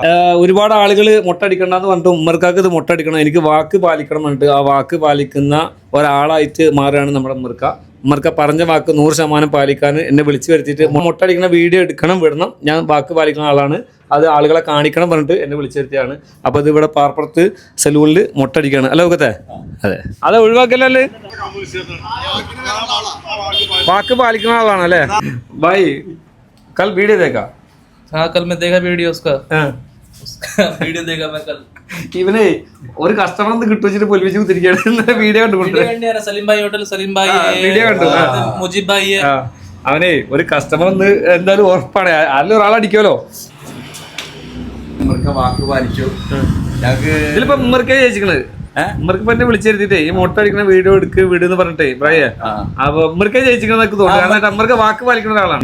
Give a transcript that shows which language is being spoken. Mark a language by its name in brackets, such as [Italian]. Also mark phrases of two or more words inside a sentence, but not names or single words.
[Malayalam] ഒരുപാട് ആളുകൾ മൊട്ടടിക്കണ്ടെന്ന് പറഞ്ഞിട്ട് ഉമ്മർക്കാക്ക് ഇത് മൊട്ടടിക്കണം, എനിക്ക് വാക്ക് പാലിക്കണം പറഞ്ഞിട്ട് ആ വാക്ക് പാലിക്കുന്ന ഒരാളായിട്ട് മാറുകയാണ് നമ്മുടെ ഉമ്മർക്ക പറഞ്ഞ വാക്ക് 100% പാലിക്കാൻ എന്നെ വിളിച്ചു വരുത്തിയിട്ട് മൊട്ടടിക്കുന്ന വീഡിയോ എടുക്കണം, വിടണം, ഞാൻ വാക്ക് പാലിക്കുന്ന ആളാണ്, അത് ആളുകളെ കാണിക്കണം പറഞ്ഞിട്ട് എന്നെ വിളിച്ചു വരുത്തിയാണ്. അപ്പോൾ ഇത് ഇവിടെ പാർപ്പുറത്ത് സലൂണിൽ മൊട്ടടിക്കുകയാണ്. അല്ല നോക്കത്തെ അതെ അത് ഒഴിവാക്കല്ലേ, വാക്ക് പാലിക്കുന്ന ആളാണ് അല്ലേ. [Hindi] भाई कल वीडियो देखा. हाँ कल मैं देखा वीडियो उसका वीडियो देखा मैं कल. [Malayalam] ഇവനെ ഒരു കസ്റ്റമർ കിട്ടുവെച്ചിട്ട് പൊലിപ്പിച്ച് കുത്തിരിക്കുകയാണ്. വീഡിയോ കണ്ടുകൊണ്ട് [Hindi] सलीम भाई होटल सलीम भाई [Malayalam] വീഡിയോ കണ്ടു. [Hindi] मुजीब भाई है. [Malayalam] അവനെ ഒരു കസ്റ്റമർ എന്തായാലും ഉറപ്പാണ്, ആരെങ്കിലും ഒരാളടിക്കുമല്ലോ. വാക്ക് പാലിച്ചു. ഇതിലിപ്പോ ഉമ്മർക്കേ ചോദിച്ചിക്കണത്, ഉമ്മർക്ക് എന്നെ വിളിച്ചിരുത്തിട്ടേ ഈ മൊട്ട അടിക്കുന്ന വീഡിയോ എടുക്ക് വിടുന്ന് പറഞ്ഞിട്ടേ പറയാ. അപ്പൊ ഉമ്മർക്കേ ചോദിച്ചിക്കണതൊക്കെ തോന്നുന്നു, കാരണം ഉമ്മർക്ക് വാക്ക് പാലിക്കുന്ന ഒരാളാണ്.